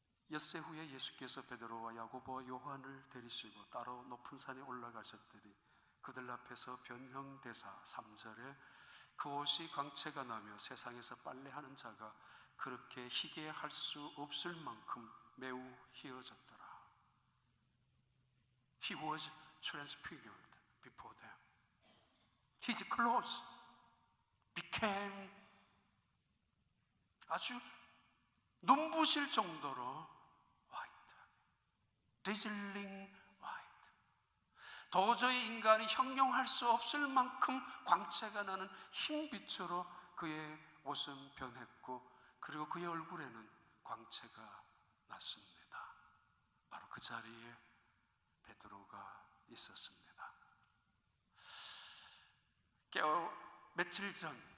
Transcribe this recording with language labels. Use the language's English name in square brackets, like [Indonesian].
[Korean] 엿새 후에 예수께서 베드로와 야고보와 요한을 데리시고 따로 높은 산에 올라가셨더니 그들 앞에서 변형되사 3절에 그 옷이 광채가 나며 세상에서 빨래하는 자가 그렇게 희게 할 수 없을 만큼 매우 희어졌더라. [English] He was transfigured before them. His clothes became [Korean] 아주 눈부실 정도로 [English] white, dazzling white. [Korean] 도저히 인간이 형용할 수 없을 만큼 광채가 나는 흰빛으로 그의 옷은 변했고, 그리고 그의 얼굴에는 광채가 났습니다. 바로 그 자리에 베드로가 있었습니다. 며칠 전